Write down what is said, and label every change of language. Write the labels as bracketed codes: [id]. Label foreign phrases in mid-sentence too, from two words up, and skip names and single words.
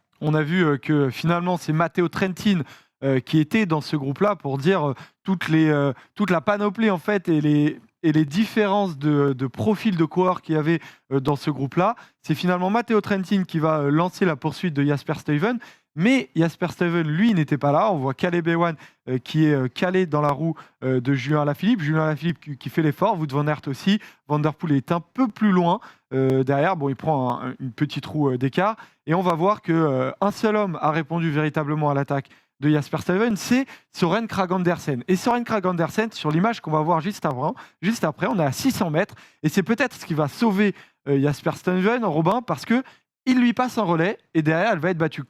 [fr] On a vu que finalement c'est Matteo Trentin qui était dans ce groupe-là pour dire toute la panoplie en fait et les différences de profil de coureurs qu'il y avait dans ce groupe-là. C'est finalement Matteo Trentin qui va lancer la poursuite de Jasper Stuyven. Mais Jasper Stuyven, lui, n'était pas là. On voit Caleb Ewan qui est calé dans la roue de Julien Alaphilippe. Julien Alaphilippe qui fait l'effort. Wout van Aert aussi. Van Der Poel est un peu plus loin derrière. Bon, il prend une petite roue d'écart. Et on va voir qu'un seul homme a répondu véritablement à l'attaque de Jasper Stuyven, c'est Søren Kragh Andersen. Et Søren Kragh Andersen, sur l'image qu'on va voir juste après, on est à 600 mètres. Et c'est peut-être ce qui va sauver Jasper Stuyven, Robin, parce que il lui passe un relais et derrière, elle va être battue.